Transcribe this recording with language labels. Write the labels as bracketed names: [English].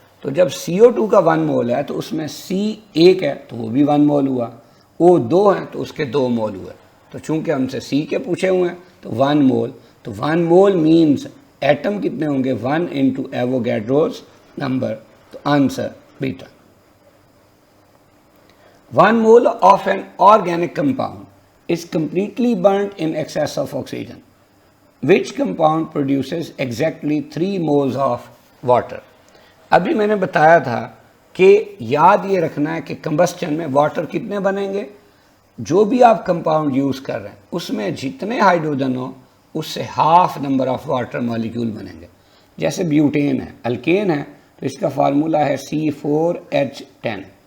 [Urdu] تو جب CO2 کا 1 مول ہے تو اس میں C 1 ہے تو وہ بھی 1 مول ہوا, O 2 ہے تو اس کے 2 مول ہوئے. تو چونکہ ہم سے C کے پوچھے ہوئے ہیں تو 1 مول, تو 1 مول مینز ایٹم کتنے ہوں گے 1 انٹو ایووگیڈروز نمبر, تو answer beta. [English] 1 mole of an organic compound is completely burnt in excess of oxygen. Which compound produces exactly 3 moles of water? [Urdu] ابھی میں نے بتایا تھا کہ یاد یہ رکھنا ہے کہ کمبسچن میں واٹر کتنے بنیں گے, جو بھی آپ کمپاؤنڈ یوز کر رہے ہیں اس میں جتنے ہائیڈروجن ہو اس سے half number of water molecule بنیں گے. جیسے بیوٹین ہے, الکین ہے, تو اس کا فارمولا ہے C4H10.